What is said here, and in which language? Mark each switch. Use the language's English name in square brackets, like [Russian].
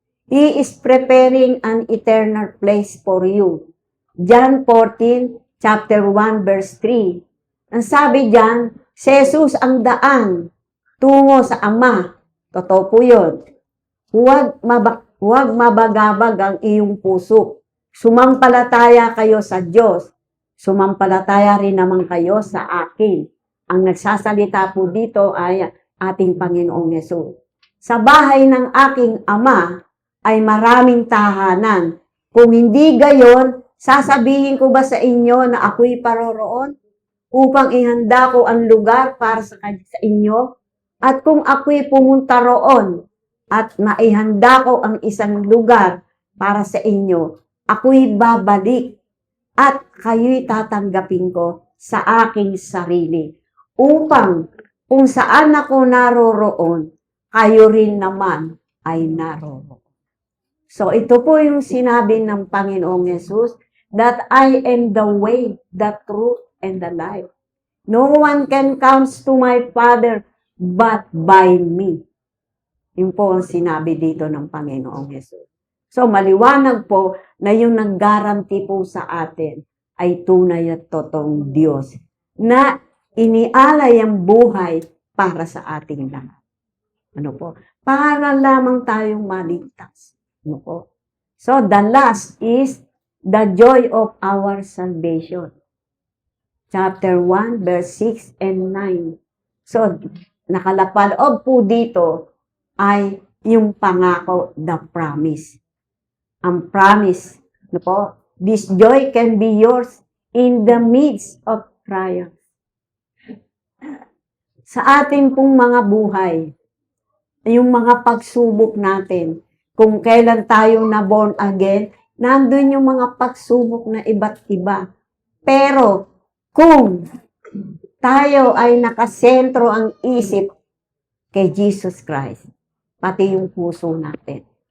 [English] He is preparing an eternal place for you. John 14, chapter 1, verse 3. [Filipino] Ang sabi diyan, si Jesus ang daan tungo sa Ama. Totoo po yun. Huwag mabagabag ang iyong puso. Sumampalataya kayo sa Diyos. Sumampalataya rin naman kayo sa akin. Ang nagsasalita po dito ay ating Panginoong Yesus. Sa bahay ng aking Ama ay maraming tahanan. Kung hindi gayon, sasabihin ko ba sa inyo na ako'y paroroon? upang ihanda ko ang lugar para sa inyo. At kung ako'y pumunta roon at maihanda ko ang isang lugar para sa inyo, ako'y babalik at kayo'y tatanggapin ko sa aking sarili upang kung saan ako naroroon, kayo rin naman ay naroroon. [English] So [Filipino] ito po yung sinabi ng Panginoong Yesus, [English] that I am the way, the truth, and the life. No one can come to my Father but by me. [Filipino] Yun po ang sinabi dito ng Panginoong Yesus. So maliwanag po na yung nag-guarantee po sa atin ay tunay at totoong Diyos na inialay ang buhay para sa ating lahat. Ano po? Para lamang tayong maligtas. Ano po? [English] So the last is the joy of our salvation. [Filipino] Chapter 1, verse 6 and 9. So, nakalapaloob po dito ay yung pangako, the promise. Ang promise, no po, [English] this joy can be yours in the midst of trials. [Filipino] Sa ating pong mga buhay, yung mga pagsubok natin, kung kailan tayo na born again, nandun yung mga pagsubok na iba't iba. Pero, kung tayo ay nakasentro ang isip kay Jesus Christ, pati yung puso natin.